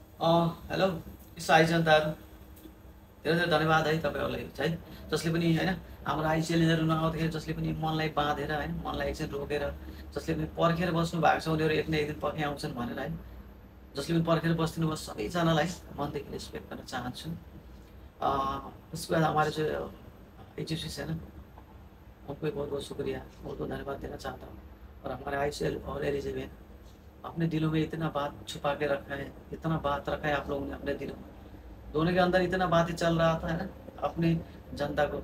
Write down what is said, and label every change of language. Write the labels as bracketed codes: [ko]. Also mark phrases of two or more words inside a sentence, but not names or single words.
[ne] हेलो साई जनताहरू, धेरै धेरै धन्यवाद है तपाईँहरूलाई है, जसले पनि होइन हाम्रो आइसिएल हेर्नु आउँदाखेरि जसले पनि मनलाई बाँधेर होइन मनलाई एकछिन रोकेर जसले पनि पर्खेर बस्नु भएको छ उनीहरू एक न एक दिन पर्खे आउँछन् भनेर है, जसले पनि पर्खेर बस्दिनु भयो सबैजनालाई मनदेखि रेस्पेक्ट गर्न चाहन्छु। [hi] उसके बाद हमारे जो एचएससी है ना, उनको भी बहुत बहुत शुक्रिया, बहुत बहुत धन्यवाद देना चाहता हूँ। और हमारे आईसीएल और एलिजिबेन अपने दिलों में इतना बात छुपा के रखा है, इतना बात रखा है आप लोगों ने अपने दिलों में, दोनों के अंदर इतना बातें चल रहा था है ना अपनी जनता को।